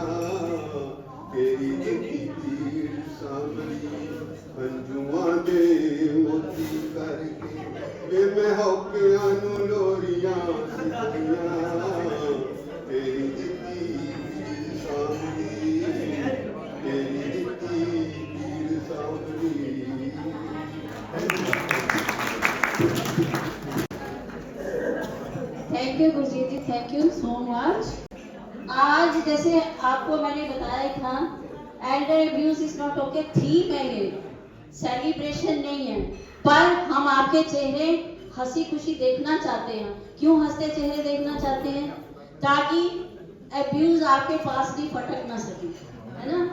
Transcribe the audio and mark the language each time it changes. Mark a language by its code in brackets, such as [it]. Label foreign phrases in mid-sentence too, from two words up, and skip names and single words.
[pa] ਤੇਰੀ ਦਿੱਤੀ ਪੀੜ ਸਾਂਭਦੀ ਅੰਝੂਆਂ ਦੇ ਮੋਤੀ ਕਰਕੇ ਵੇ ਮੈਂ ਹੌਕਿਆਂ ਨੂੰ ਲੋਰੀਆਂ ਸਿਖਾਈਆਂ। ਤੇਰੀ ਦਿੱਤੀ ਪੀੜ ਸਾਂਭਦੀ, ਤੇਰੀ ਦਿੱਤੀ ਪੀੜ ਸਾਂਭਦੀ। [en] Thank you Gurjeet ji, Thank you so much. [hi] आज जैसे आपको मैंने बताया था, [en] elder abuse is not okay, [hi] थीम है ये, सेलिब्रेशन नहीं है, पर हम आपके चेहरे हंसी खुशी देखना चाहते हैं। क्यों हंसते चेहरे देखना चाहते हैं? ताकि अब्यूज आपके पास भी फटक ना सके, है ना।